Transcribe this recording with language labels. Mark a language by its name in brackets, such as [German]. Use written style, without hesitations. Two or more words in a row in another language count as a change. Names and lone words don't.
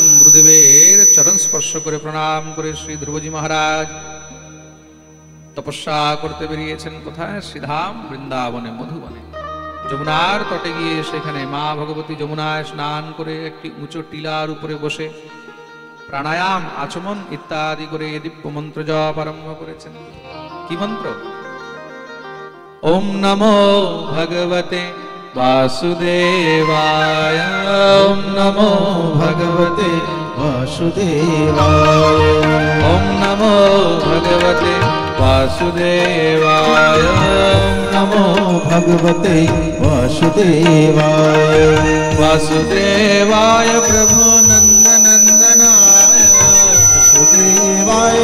[Bangla] গুরুদেবের চরণ স্পর্শ করে প্রণাম করে শ্রী ধ্রুবজি মহারাজ তপস্যা করতে বেরিয়েছেন। কোথায়? শ্রীধাম বৃন্দাবনে, মধুবনে। যমুনার তটে গিয়ে সেখানে মা ভগবতী যমুনায় স্নান করে একটি উঁচু টিলার উপরে বসে প্রাণায়াম, আচমন ইত্যাদি করে দিব্য মন্ত্র জপ আরম্ভ করেছেন। কি মন্ত্র? [Sanskrit] ওম নমো ভগবতে বাসুদেবায়, ওম নমো ভগবতে বাসুদেবায়, ওম নমো ভগবতে বাসুদেবায়, ওম নমো ভগবতে বাসুদেবায়, বাসুদেবায় প্রভু নন্দনন্দনায়, বাসুদেবায়